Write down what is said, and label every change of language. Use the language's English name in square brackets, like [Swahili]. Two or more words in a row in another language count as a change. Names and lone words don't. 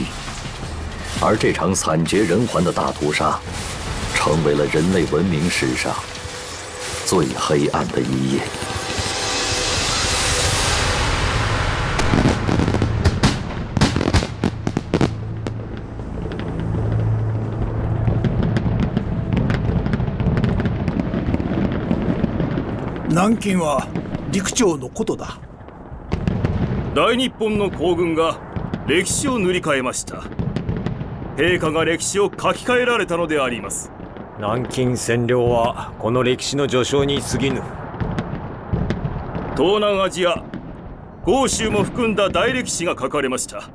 [Chinese] 而这场惨绝人寰的大屠杀，成为了人类文明史上最黑暗的一页。 [Japanese] 南京は陸長のことだ。大日本の皇軍が歴史を塗り替えました。陛下が歴史を書き換えられたのであります。南京占領はこの歴史の序章に過ぎぬ。東南アジア、豪州も含んだ大歴史が書かれました。